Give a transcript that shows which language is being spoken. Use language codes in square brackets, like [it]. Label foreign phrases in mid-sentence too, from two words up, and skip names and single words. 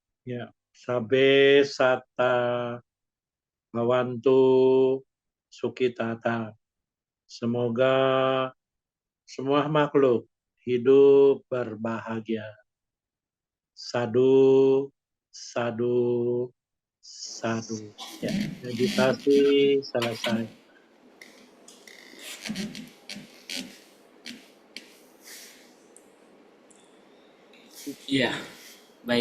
[pi] Ya, sabe sata bawantu sukitata. [id] Semoga semua makhluk hidup berbahagia. [pi] Sadu, sadu, sadu. [id] Ya, meditasi selesai. Iya, baik.